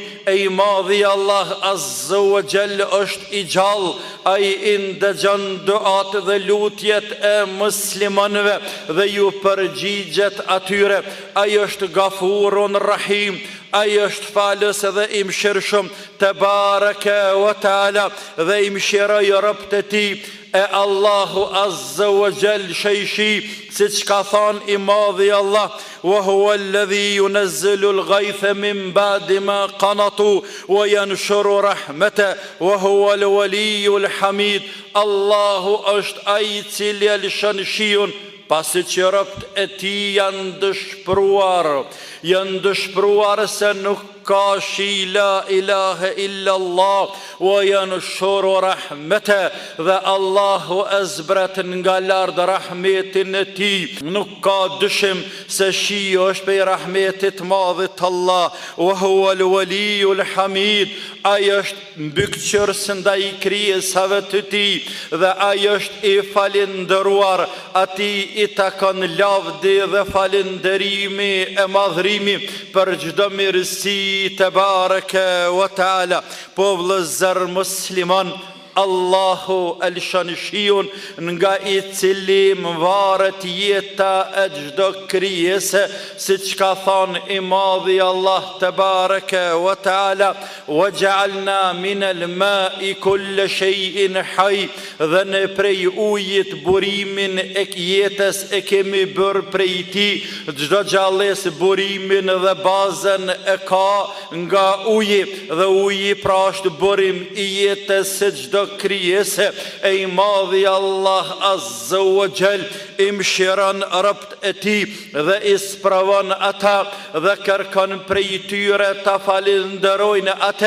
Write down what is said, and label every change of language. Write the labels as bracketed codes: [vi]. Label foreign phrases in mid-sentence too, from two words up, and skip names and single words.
[sq] E i madhi Allah [ar] عز وجل [sq] është i gjallë, ai i ndëgjon duat dhe lutjet e muslimanëve dhe ju përgjigjet atyre. Ai është [ar] غفور رحيم, [sq] ai është falës dhe i mëshirshëm [ar] تبارك وتعالى, [sq] dhe i mëshiroj robët e tij. E Allahu [ar] عز وجل [sq] shejshi, siç ka thënë i madhi Allah, [ar] وهو الذي ينزل الغيث من بعد ما قنطوا وينشر رحمته وهو الولي الحميد. [sq] Allahu është ai i cili lëshon shiun pasi që robët e tij janë dëshpruar se nuk ka shi, [ar] لا إله إلا الله, وينشر رحمته, [sq] dhe Allahu e zbret nga lart rahmetin e tij. Nuk ka dyshim se shi është prej rahmetit madhit Allah. [ar] وهو الولي الحميد, [sq] ai është mbykëqyrës ndaj krijesave të tij, dhe ai është i falendëruar, atij i takon lavdi dhe falënderimi e madhrimi për çdo mirësi [ar] تبارك وتعالى. [sq] Po vëllezër musliman, Allahu elshon shiun nga i cili varet jeta e çdo krijese, siç ka thënë i madhi Allah [ar] تبارك وتعالى, وجعلنا من الماء كل شيء حي, [sq] dhe ne prej ujit burimin e jetës e kemi bërë prej tij. Çdo gjallës burimin dhe bazën e ka nga uji, dhe uji pra është burim i jetës së çdo krijese. E i madhi Allah [ar] عز وجل [sq] i mëshiron robët e tij dhe i sprovon ata dhe kërkon prej tyre ta falenderojnë atë.